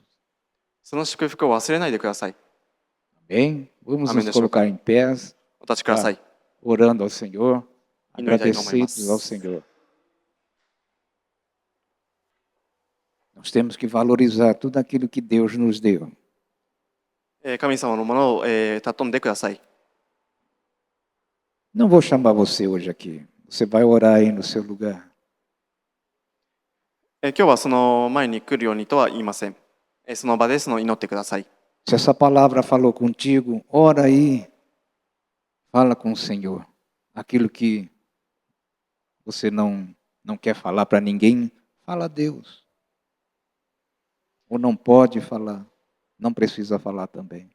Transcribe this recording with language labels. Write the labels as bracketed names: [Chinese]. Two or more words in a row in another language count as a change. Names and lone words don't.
[Japanese] その祝福を忘れないでください。 [Portuguese] Amém? Vamos nos colocar em pés, [Japanese] お立ちください。 [Portuguese] orando ao Senhor, [Japanese] 祈りたいと思います。 [Portuguese] agradecidos ao Senhor. Nós temos que valorizar tudo aquilo que Deus nos deu. [Japanese] 神様のものを尊んでください。 [Portuguese] Não vou chamar você hoje aqui. Você vai orar aí no seu lugar. [Japanese] 今日はその前に来るようにとは言いません。その場で祈ってください。 [Portuguese] Se essa palavra falou contigo, ora aí. Fala com o Senhor. Aquilo que você não quer falar para ninguém, fala a Deus. Ou não pode falar, não precisa falar também.